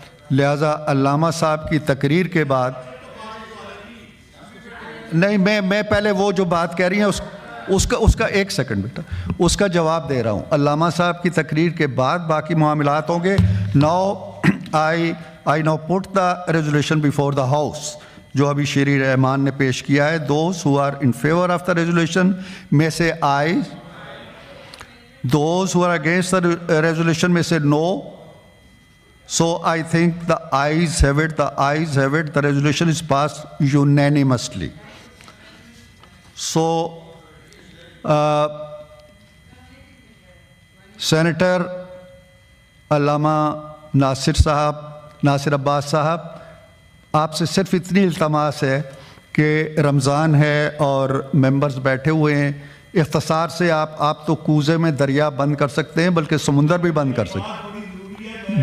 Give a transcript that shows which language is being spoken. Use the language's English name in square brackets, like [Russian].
[Urdu] لہٰذا علامہ صاحب کی تقریر کے بعد نہیں, میں پہلے وہ جو بات کہہ رہی ہیں اس کا 1 سیکنڈ بیٹا, اس کا جواب دے رہا ہوں. علامہ صاحب کی تقریر کے بعد باقی معاملات ہوں گے. [English] I now put the resolution before the house [Urdu] جو ابھی شیری رحمان نے پیش کیا ہے. [English] Those who are in favor of the resolution may say aye. Those who are against the resolution may say no. So I think the ayes have it. The ayes have it. The resolution is passed unanimously. [Urdu] So Senator علامہ ناصر عباس صاحب, آپ سے صرف اتنی التماس ہے کہ رمضان ہے اور members بیٹھے ہوئے ہیں, اختصار سے آپ تو کوزے میں دریا بند کر سکتے ہیں بلکہ سمندر بھی بند کر سکتے ہیں.